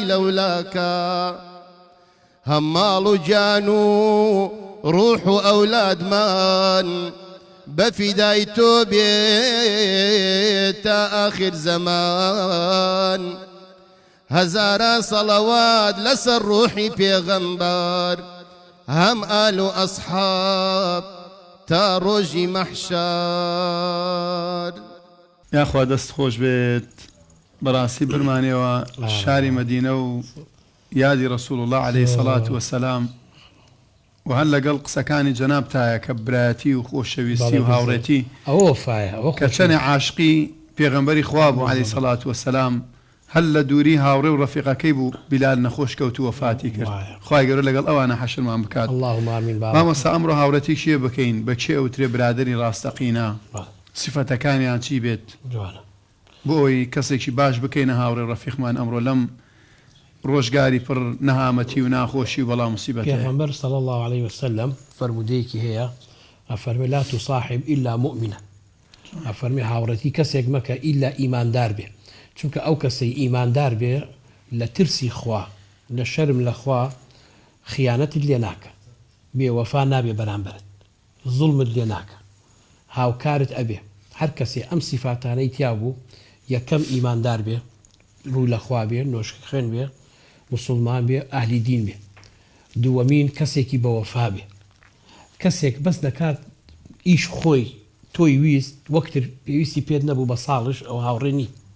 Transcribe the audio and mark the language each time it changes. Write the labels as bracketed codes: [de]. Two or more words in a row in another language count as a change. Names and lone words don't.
[ckb] لەولاکە هەم ماڵ و گیان و ڕوح و ئەولادمان بەفیدای تۆ بێت تا ئاخر زەمان هەزاران سەڵەوات لەسەر ڕوحی پێغەمبەر هەم ئال و ئەسحاب تا ڕۆژی مەحشەر یاخوا دەست خۆش بێت بەڕاستی برمانەوە شاری مەدینە و یادی ڕەسوول الله [ar] عليه الصلاة والسلام [ckb] و هەر لەگەڵ قسەکانی جەناب تایە کە برایەتی و خۆشەویستی و هاوڕێتی کە چەنێ عاشقی پێغەمبەری خوا بوو [ar] عليه الصلاة والسلام [ckb] هەر لە دووری هاوڕێ و ڕەفیقەکەی بوو بیلال نەخۆش کەوت و وەفاتی کرد خوای گەورە لەگەڵ ئەوانە حەشرمان بکات مامۆستا ئەمڕۆ هاوڕێتی شیە بکەین بە کێ ئەوترێ برادەری ڕاستەقینە سیفەتەکانیان چی بێت بۆ ئەوی کەسێکی باش بکەینە هاوڕێ ڕەفیقمان ئەمڕۆ لەم ڕۆژگاری پڕ نەهامەتی و ناخۆشی و بەڵام موسیبەت پێغەمبەر [ar] صلی الله عليه وسلم [ckb] فەرمودەیەکی هەیە ئەفەرمێ [ar] لا تصاحب إلا مؤمنا [ckb] ئەفەرمێ هاوڕێتی کەسێک مەکە ئیلا ئیماندار بێ چونکە ئەو کەسەی ئیماندار بێ لە ترسی خوا لە شەرم لە خوا خیانەتت لێ ناکە بێوەفا نابێ بەرامبەرت زوڵمت لێ ناکە هاوکارت ئەبێ هەر کەسێ ئەم سیفاتانەی تیا بوو یەکەم ئیماندار بێ ڕووی لە خوا بێ نۆشک خوێن بێ مسلمان بێ ئاهلی دین بێ دووەمین کەسێکی بەوەفا بێ کەسێک بەس دەکات ئیش خۆی تۆی ویست وەکتر پێویستی پێت نەبوو بە ساڵش ئەو هاوڕێ نی